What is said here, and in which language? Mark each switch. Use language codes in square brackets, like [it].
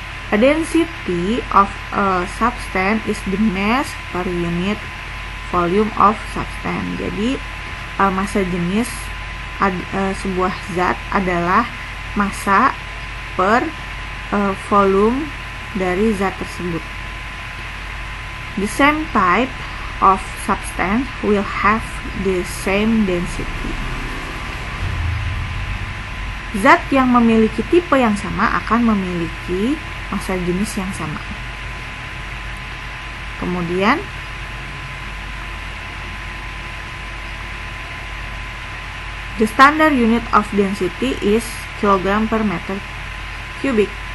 [en] A density of a substance is the mass per unit volume of substance. [id] Jadi massa jenis sebuah zat adalah massa per volume dari zat tersebut. [en] The same type of substance will have the same density. [id] Zat yang memiliki tipe yang sama akan memiliki massa jenis yang sama. Kemudian [en] the standard unit of density is kilogram per meter cubic.